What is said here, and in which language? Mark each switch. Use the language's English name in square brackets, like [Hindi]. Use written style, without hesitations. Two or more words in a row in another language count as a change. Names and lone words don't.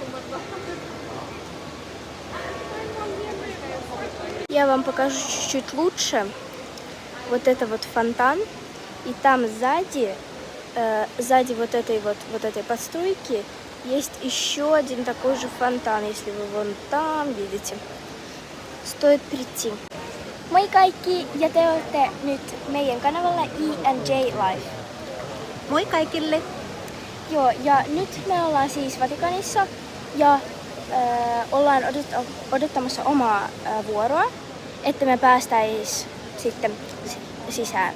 [Russian] Я вам покажу чуть-чуть лучше. Вот это вот фонтан. И там сзади вот этой постройки есть еще один такой же фонтан, если вы вон там видите. Стоит прийти. [Finnish] Moi kaikki, ja te olette nyt meidän kanavalla ENJ Life. Moi kaikille! Joo, ja nyt me ollaan siis Vatikanissa ja ollaan odottamassa omaa vuoroa, että me päästäis sitten sisään.